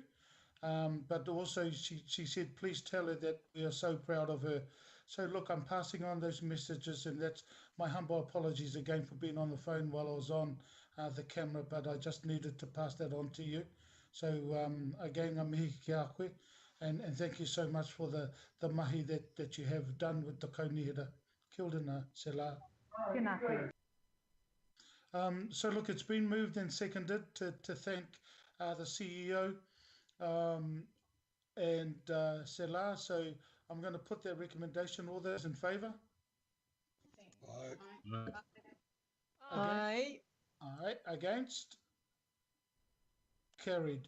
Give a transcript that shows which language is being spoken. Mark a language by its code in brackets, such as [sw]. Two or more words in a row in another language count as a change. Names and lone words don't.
[en] But also she said, please tell her that we are so proud of her. So look, I'm passing on those messages, and that's my humble apologies again for being on the phone while I was on the camera, but I just needed to pass that on to you. So again, [mi] ngā mihi ki a koe, [en] and thank you so much for the mahi that you have done with the kaunihera. [mi] Kia ora nā, Sela. Tēnā koe. [en] So look, it's been moved and seconded to thank the CEO and Sela. So I'm going to put that recommendation. All those in favour? Aye. Aye. Against? Carried.